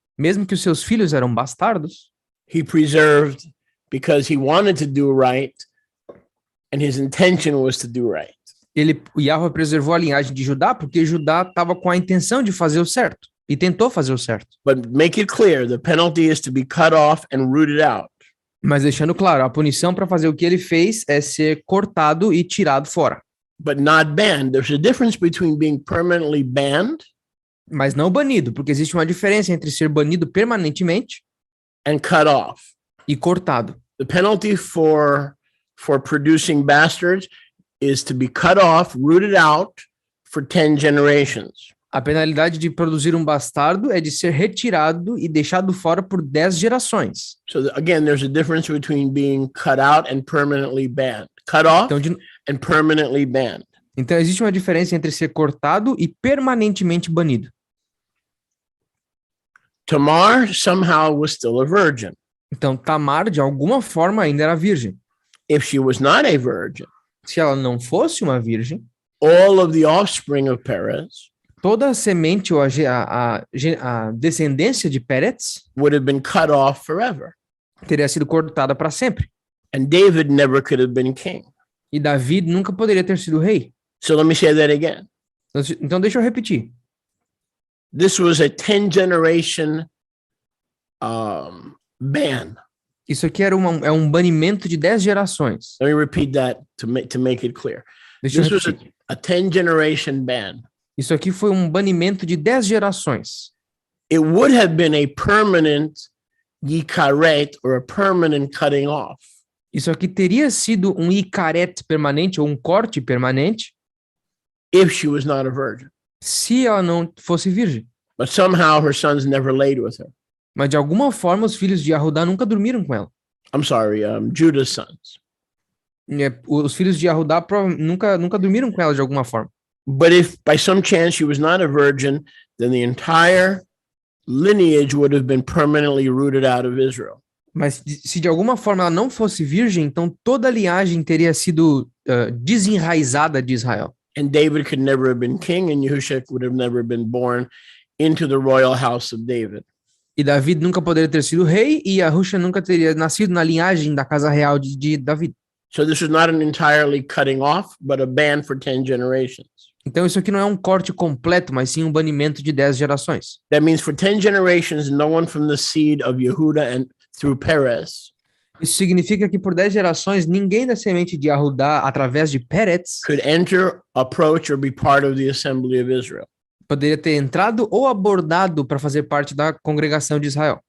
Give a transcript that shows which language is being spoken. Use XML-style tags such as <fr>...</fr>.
<pt>mesmo que os seus filhos eram bastardos.</pt> <en>he preserved because he wanted to do right, and his intention was to do right.</en> <pt>O Yahuwah preservou a linhagem de Judá porque Judá estava com a intenção de fazer o certo e tentou fazer o certo.</pt> <en>But make it clear, the penalty is to be cut off and rooted out.</en> <pt>Mas deixando claro, a punição para fazer o que ele fez é ser cortado e tirado fora.</pt> <en>But not banned. There's a difference between being permanently banned</en> <pt>Mas não banido, porque existe uma diferença entre ser banido permanentemente</pt> <en>and cut off.</en> <pt>e cortado.</pt> <en>The penalty for producing bastards is to be cut off, rooted out for 10 generations.</en> <pt>A penalidade de produzir um bastardo é de ser retirado e deixado fora por 10 gerações.</pt> <en>So again, there's a difference between being cut out and permanently banned. Cut off and permanently banned.</en> <pt>Então existe uma diferença entre ser cortado e permanentemente banido.</pt> <en>Tamar somehow was still a virgin.</en> <pt>Então Tamar, de alguma forma, ainda era virgem.</pt> <en>If she was not a virgin,</en> <pt>Se ela não fosse uma virgem,</pt> <en>all of the offspring of Perez</en> <pt>toda a semente ou a descendência de Peretz</pt> <en>would have been cut off forever.</en> <pt>teria sido cortada para sempre.</pt> <en>And David never could have been king.</en> <pt>E Davi nunca poderia ter sido rei.</pt> <en>So let me say that again.</en> <pt>Então deixa eu repetir.</pt> <en>This was a 10-generation ban.</en> <pt>Isso aqui é um banimento de 10 gerações.</pt> <en>Let me repeat that to make it clear.</en> <pt>Deixa eu</pt> <en>This was</en> <pt>repetir.</pt> <en>a 10-generation ban.</en> <pt>Isso aqui foi um banimento de 10 gerações.</pt> <en>It would have been a permanent yikaret, or a permanent cutting off.</en> <pt>Isso aqui teria sido um icaret permanente ou um corte permanente</pt> <en>if she was not a virgin.</en> <pt>se ela não fosse virgem.</pt> <en>But somehow her sons never laid with her.</en> <pt>Mas de alguma forma os filhos de Yahudá nunca dormiram com ela.</pt> <en>I'm sorry, Judah's sons.</en> <pt>Os filhos de Yahudá nunca dormiram com ela de alguma forma.</pt> <en>But if by some chance she was not a virgin, then the entire lineage would have been permanently rooted out of Israel.</en> <pt>Mas se de alguma forma ela não fosse virgem, então toda a linhagem teria sido desenraizada de Israel.</pt> <en>And David could never have been king, and Yahushua would have never been born into the royal house of David.</en> <pt>E Davi nunca poderia ter sido rei, e Yahushua nunca teria nascido na linhagem da casa real de Davi.</pt> <en>So this was not an entirely cutting off, but a ban for 10 generations.</en> <pt>Então isso aqui não é um corte completo, mas sim um banimento de 10 gerações.</pt> <en>That means for 10 generations, no one from the seed of Yehuda and through Perez</en> <pt>Isso significa que por 10 gerações, ninguém da semente de Yahudá, através de Peretz,</pt> <en>could enter, approach, or be part of the assembly of Israel.</en> <pt>poderia ter entrado ou abordado para fazer parte da congregação de Israel.</pt>